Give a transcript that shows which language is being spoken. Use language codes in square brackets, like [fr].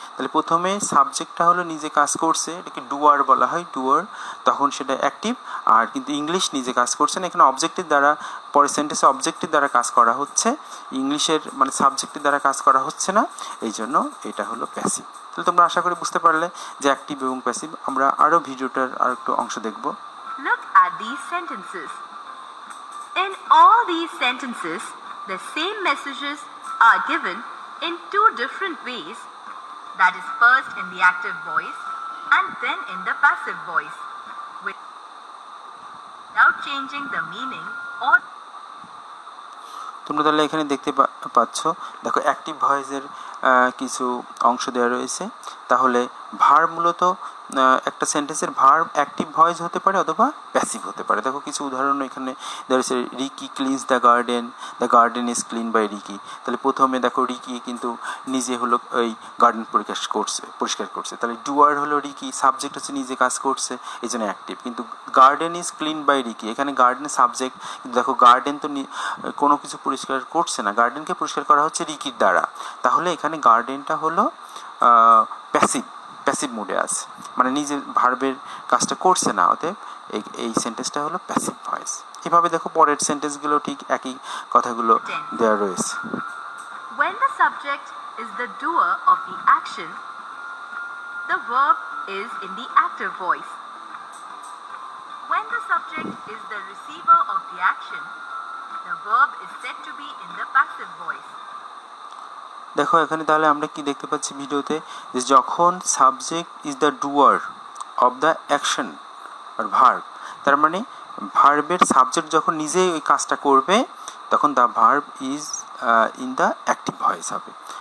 [bn] তাহলে প্রথমে সাবজেক্টটা হলো নিজে কাজ করছে, এটাকে ডুয়ার বলা হয়, ডুয়ার, তখন সেটা অ্যাক্টিভ, আর কিন্তু ইংলিশ নিজে কাজ করছে না, এখানে অবজেক্টের দ্বারা, পরের সেন্টেন্সে অবজেক্টের দ্বারা কাজ করা হচ্ছে, ইংলিশের মানে সাবজেক্টের দ্বারা কাজ করা হচ্ছে না, এই জন্য এটা হলো প্যাসিভ। তাহলে তোমরা আশা করি বুঝতে পারলে যে অ্যাক্টিভ এবং প্যাসিভ। আমরা আরও ভিডিওটার আর একটু অংশ দেখব। [en] Look at these sentences. In all these sentences, the same messages are given in 2 different ways, that is first in the active voice and then in the passive voice, without changing the meaning or [bn] তোমরা তাহলে এখানে দেখতে পাচ্ছ, দেখো active ভয়েসের কিছু অংশ দেওয়া রয়েছে। তাহলে ভার্ব মূলত একটা সেন্টেন্সের ভার্ব অ্যাক্টিভ ভয়েস হতে পারে অথবা প্যাসিভ হতে পারে। দেখো কিছু উদাহরণ এখানে দেওয়া রয়েছে, [en] Ricky cleans the garden is clean by Ricky. [bn] তাহলে প্রথমে দেখো রিকি কিন্তু নিজে হলো এই গার্ডেন পরিষ্কার করছে, তাহলে ডুয়ার হলো রিকি, সাবজেক্ট হচ্ছে নিজে কাজ করছে, এই জন্য অ্যাক্টিভ। কিন্তু [en] garden is clean by Ricky, [bn] এখানে গার্ডেনের সাবজেক্ট, কিন্তু দেখো গার্ডেন তো কোনো কিছু পরিষ্কার করছে না, গার্ডেনকে পরিষ্কার করা হচ্ছে রিকির দ্বারা, তাহলে এখানে গার্ডেনটা হলো প্যাসিভ মুডে আছে, মানে নিজে ভার্বের কাজটা করছে না, অতএব এই সেন্টেন্সটা হলো প্যাসিভ ভয়েস। এভাবে দেখো পরের সেন্টেন্সগুলো ঠিক একই কথাগুলো দেওয়া রয়েছে। [en] When the subject is the doer of the action, the verb is in the active voice. When the subject is the receiver of the action, the verb is said to be in the passive voice. [bn] দেখো এখানে তাহলে আমরা কি দেখতে পাচ্ছি ভিডিওতে, যে যখন [en] subject is the doer of the action [bn] আর verb, তার মানে ভার্বের সাবজেক্ট যখন নিজেই ওই কাজটা করবে তখন [en] the verb is in the active voice [bn] হবে।